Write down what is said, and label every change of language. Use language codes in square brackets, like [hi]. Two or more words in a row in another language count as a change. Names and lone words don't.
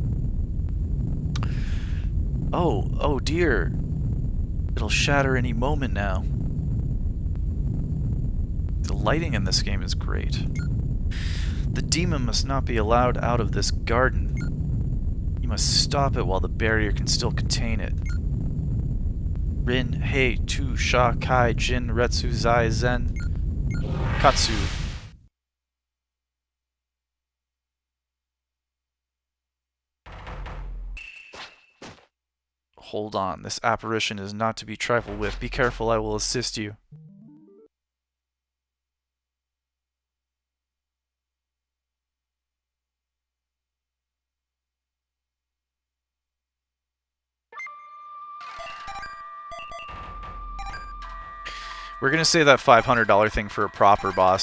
[en] Oh dear. It'll shatter any moment now. The lighting in this game is great. The demon must not be allowed out of this garden. You must stop it while the barrier can still contain it. [ja] Rin, Hei, Tu, Sha, Kai, Jin, Retsu, Zai, Zen, Katsu. [en] Hold on, this apparition is not to be trifled with. Be careful, I will assist you. We're gonna say that $500 thing for a proper boss.